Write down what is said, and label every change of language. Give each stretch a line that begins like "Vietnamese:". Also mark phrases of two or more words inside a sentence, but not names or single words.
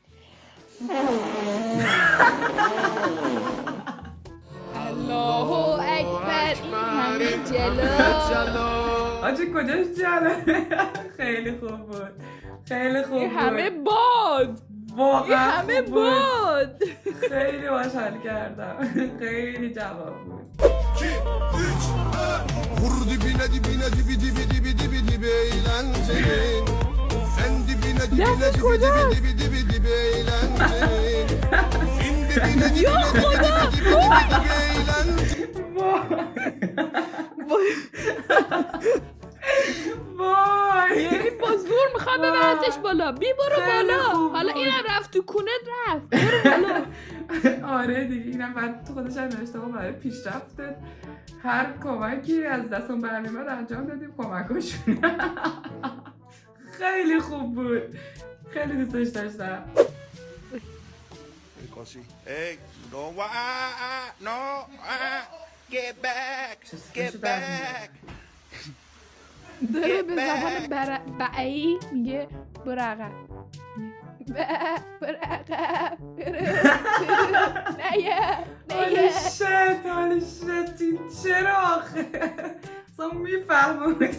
Persian: الله اکبر. این همه جلو. آجی کجاش جالبه. خیلی خوب بود. خیلی خوب بود. این همه باد. واقعا این همه خوب بود. باد. خیلی باش حال کردم. خیلی جواب بود.
Turkish: Vurdu bine dibine dibi dibi dibi dibi dibi eğlencenin. Sen dibine dibine dibi dibi dibi dibi dibi eğlencenin. Bin dibine dibine dibi dibi dibi dibi
Persian: وای یعنی با زور میخوام ببرتش بالا. بی برو بالا. حالا اینم رفت تو کونت رفت. برو بالا. آره دیگه اینم بعد تو خودش هم نوشته برای پیشرفت هر کمکی از دستم برمیمد انجام دادیم کمکاشون. خیلی خوب بود. خیلی دوستش داشتم.
English: Hey, no, no, get back, get back.
Persian: داره به زبان بعی میگه برو عقب. برو عقب.
English: holy shit
Persian: این چرا آخه اصلا میفهمم.